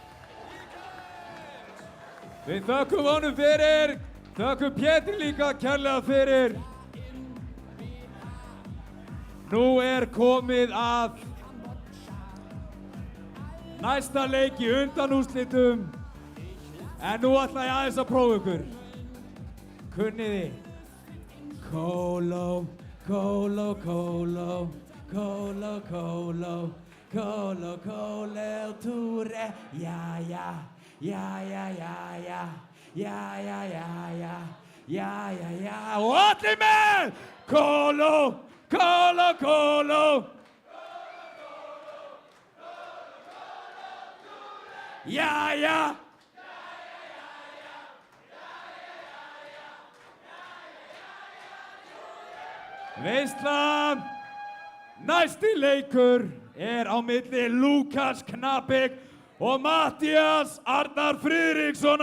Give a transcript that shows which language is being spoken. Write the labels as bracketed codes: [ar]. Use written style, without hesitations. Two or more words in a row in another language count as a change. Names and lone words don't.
[is] Við þökkum honum fyrir, þökkum Pétri líka kærlega fyrir. Nú er komið að næsta leik í undanúrslitum, en nú ætla ég aðeins að prófa ykkur. Kunniði? Kóló, Kolo, kolo, kolo, kolo, kolo, kolo, Ture, ja, ja, ja, ja, ja, ja, ja, ja, ja, ja, ja, ja, ja, og allir með! Kolo, kolo, kolo, ja, ja. Veislan, næsti leikur á milli Lukas Knapik og Matthías Arnar Friðrikssonar.